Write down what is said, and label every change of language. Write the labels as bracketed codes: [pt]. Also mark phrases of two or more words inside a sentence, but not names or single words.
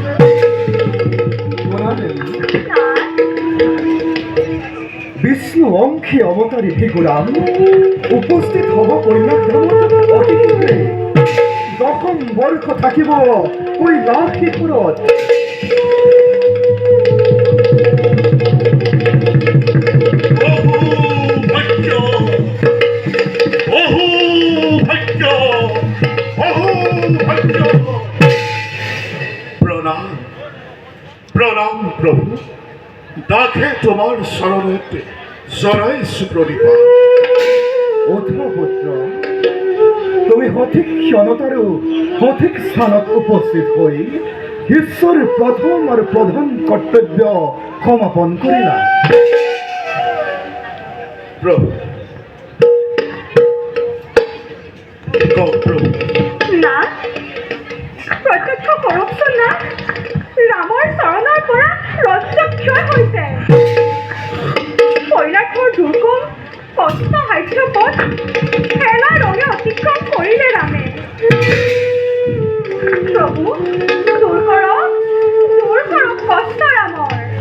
[as] বিষ্ণু অংশী অৱতাৰী ভিগুৰাম উপস্থিত হ'ব কৈলাসধামত অতি শীঘ্ৰে। দশম বৰ্ষ থাকিব কৈলাস শিখৰত। প্রণাম প্রণাম প্রভু, ডাকে তোমার শরণেতে জনাইছো প্ৰণিপাত। অথ পুত্ৰ, তুমি সঠিক ক্ষণত আৰু সঠিক স্থানত উপস্থিত হৈ ঈশ্বৰ প্ৰথম আৰু প্ৰধান কৰ্তব্য সমাপন কৰিলা। প্রভু প্রভু না, প্ৰত্যক্ষ কৰকচোন না, ৰামৰ চৰণৰ পৰা ৰক্তক্ষয় হৈছে। কৈলাসৰ দুৰ্গম কষ্ট সাধ্য পথ খেলা ৰঙে অতিক্ৰম কৰিলে ৰামে। প্ৰভু, দূৰ কৰক কষ্ট ৰামৰ।